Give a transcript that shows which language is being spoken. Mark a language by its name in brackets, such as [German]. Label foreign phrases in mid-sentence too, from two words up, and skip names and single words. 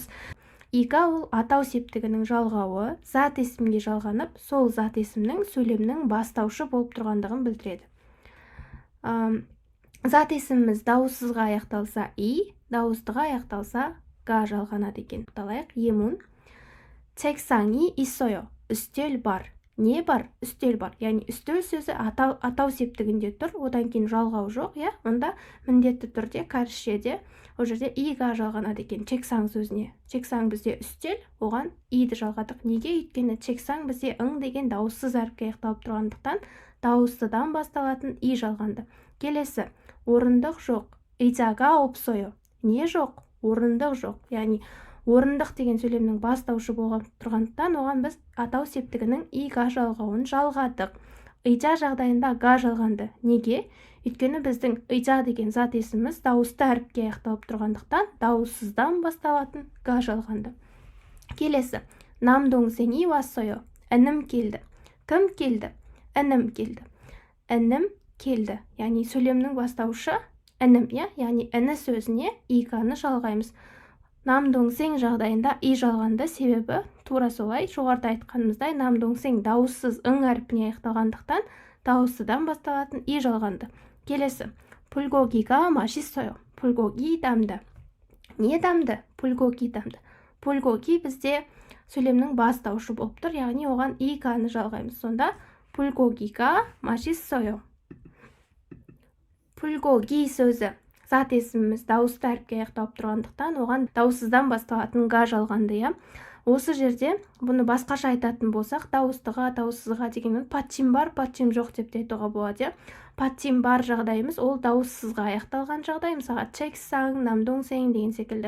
[Kazakh] Ика ол атау септігінің жалғауы, зат есімге жалғанып, сол зат есімнің сөйлемнің бастаушы болып тұрғандығын білдіреді. Зат есіміміз дауыссызға аяқталса и, дауыстыға аяқталса га жалғанады екен. Тоқталайық. Емун. [Korean] 책상이 있어요. [Kazakh] үстел бар. Не бар? Үстел бар. Яғни үстел сөзі атау септігінде тұр, одан кейін жалғау жоқ, онда міндетті түрде кәрісшеде ол жерде иға жалғанады екен чексаң сөзіне. Чексаң бізде үстел, оған иді жалғадық. Неге? Өйткені чексаң бізде ың деген дауыссыз әріпке аяқталып тұрғандықтан дауыстыдан басталатын и жалғанды. Келесі, орындық жоқ. [Korean] 의자가 없어요. [Kazakh] Не жоқ? Орындық жоқ. Яғни орындық деген сөйлемнің бастаушы болған тұрғандықтан оған біз атау септігінің иға жалғауын жалғадық. Ыйжа жағдайында га жалғанды. Неге? Өйткені біздің ыйжа деген зат есіміміз дауысты әріпке аяқталып тұрғандықтан дауыссыздан басталатын га жалғанды. Келесі. [Korean] 남동생이 왔어요. [Kazakh] інім келді. Кім келді? Інім келді. Інім келді. Яғни сөйлемнің бастаушы інім, яғни іні сөзіне иганы жалғаймыз. 남동생 жағдайында и жалғанды, себебі тура солай жоғарыда айтқанымыздай 남동생 дауыссыз ың әріпіне аяқталғандықтан дауыссыдан басталатын и жалғанды. Келесі. [Korean] 불고기가 맛있어요. 불고기 дамды. [Kazakh] Не дамды? 불고기 дамды. 불고기 бізде сөйлемнің бастаушы болып тұр, яғни оған иганы жалғаймыз. [Korean] Сонда 불고기가 맛있어요. [Kazakh] 불고기 сөзі зат есіміміз дауысты әріпке аяқталып тұрғандықтан оған дауыссыздан басталатын га жалғанды. Осы жерде бұны басқаша айтатын болсақ, дауыстыға, дауыссызға дегенмен патчим бар, патчим жоқ деп те айтуға болады. Патчим бар жағдайымыз ол дауыссызға аяқталған жағдай, мысалға чексаң, намдоңсең деген секілді.